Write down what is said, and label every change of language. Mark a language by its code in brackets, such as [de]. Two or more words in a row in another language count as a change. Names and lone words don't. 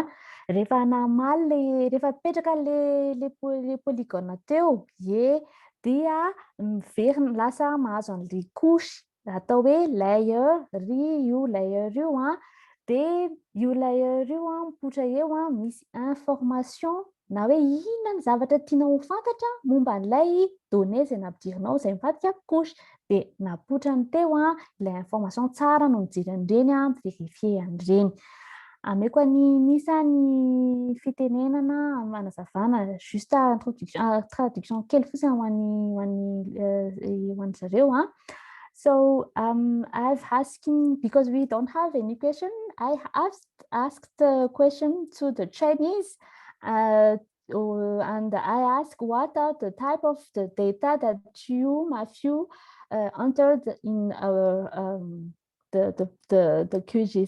[mg] Rehefa namaly rehefa petraka le polygone teo dia miverina lasa mahazo an'ilay couche atao hoe layer io layer io dia io layer io mipoitra eo misy information na hoe inona ny zavatra tianao ho fantatra momba an'ilay données izay nampidirinao izay mivadika couche dia napoitra ny teo ilay information tsara no mijery an'ireny verifie an'ireny. Ameko ny Misa ny fitenenana manazavana [fr] juste traduction [mg] kely fotsiny ho an'ny zareo. [en] So I've asking, because we don't have any question, I asked a question to the Chinese and I asked what are the type of the data that Matthew entered in our the QGIS.